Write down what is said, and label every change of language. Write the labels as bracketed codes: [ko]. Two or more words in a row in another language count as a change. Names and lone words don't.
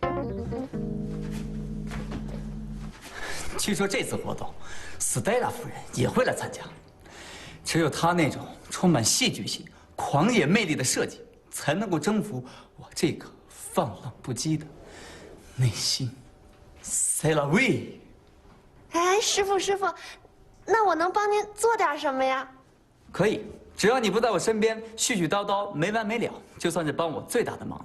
[zh] 据说这次活动，斯黛拉夫人也会来参加。只有她那种充满戏剧性、狂野魅力的设计，才能够征服我这个放浪不羁的内心。 [fr] C'est la vie。 [zh] 哎，师傅，那我能帮您做点什么呀？可以，只要你不在我身边絮絮叨叨没完没了，就算是帮我最大的忙了。